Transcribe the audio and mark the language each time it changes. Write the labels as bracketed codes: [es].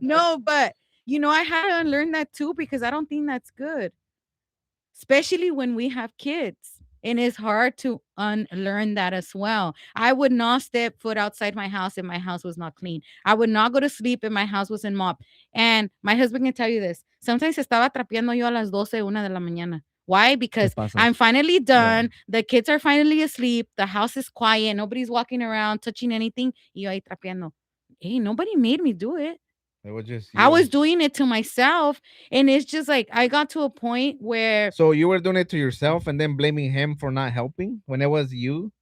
[en] No, but I had to unlearn that too, because I don't think that's good, especially when we have kids. And it's hard to unlearn that as well. I would not step foot outside my house if my house was not clean. I would not go to sleep if my house wasn't mopped. And my husband can tell you this. [es] Sometimes estaba trapeando yo a las 12, 1 de la mañana. [en] Why? Because [es] pasa? [en] I'm finally done. The kids are finally asleep. The house is quiet. Nobody's walking around, touching anything. [es] Y yo ahí trapeando. [en] Hey, nobody made me do it. It was just I you. was doing it to myself. And it's just like, I got to a point where, So you were doing it to yourself and then blaming him for not helping when it was you.